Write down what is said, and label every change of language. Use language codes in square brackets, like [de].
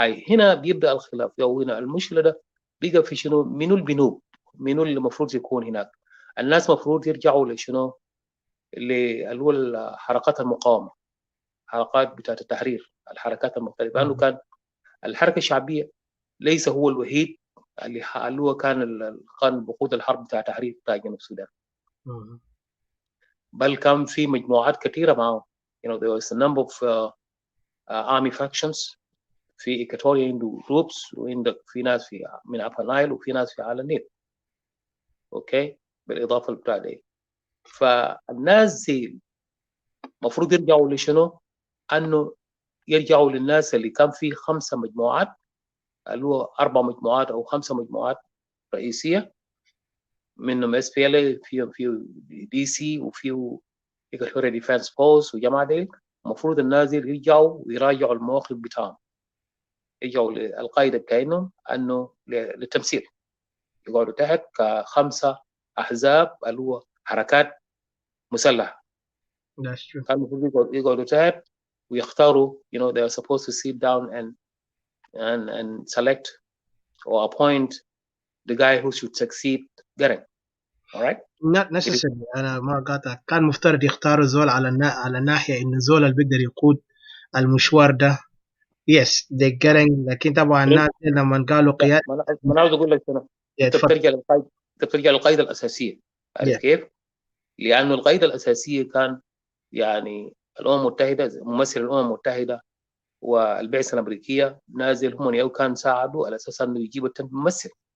[ar] هنا بيبدا الخلاف، او هنا المشكله ده بقى في شنو؟ منو البنوب؟ منو اللي المفروض يكون هناك؟ الناس المفروض يرجعوا لشنو؟ اللي هو حركات المقاومه، حركات بتاعت التحرير، الحركات المختلفه. لانه كان الحركه الشعبيه ليس هو الوحيد اللي هو كان بقود الحرب بتاع تحرير بتاع جنوب السودان، بل كان في مجموعات كثيره معه. [en] there was a number of army factions. [ar] في إيكاتوريا عنده جروبس، وعندك في ناس في من أبا نايل وفي ناس في على النيل. أوكي، بالإضافة لبتاع دي. فالناس زي المفروض يرجعوا لشنو؟ أنه يرجعوا للناس اللي كان في 5 مجموعات، اللي هو 4 مجموعات أو 5 مجموعات رئيسية، منهم اس بي ال، في دي سي، وفيه إيكاتوريا ديفense فورس وجماعة دي. المفروض الناس يرجعوا ويراجعوا المواقف بتاعهم، يرجعوا للقاعدة بتاعهم أنه للتمثيل، يقعدوا تحت ك5 أحزاب اللي هو حركات مسلحة. كان المفروض يقعدوا تحت ويختاروا [en] they are supposed to sit down and select or appoint the guy who should succeed Garang. All right? Not necessarily. [ar] أنا ما قاطع. كان مفترض يختاروا زول على ناحية إنه زول اللي بيقدر يقود المشوار ده. [en] Yes, they getting. [ar] لكن طبعا الناس لما قالوا قيادة. ما أنا عاوز أقول لك هنا، أنت بترجع للقاعدة الأساسية. عارف كيف؟ لأنه القاعدة الأساسية كان يعني الأمم المتحدة، ممثل الأمم المتحدة والبعثة الأمريكية نازل هم كان ساعدوا على أساس أنه يجيبوا ممثل.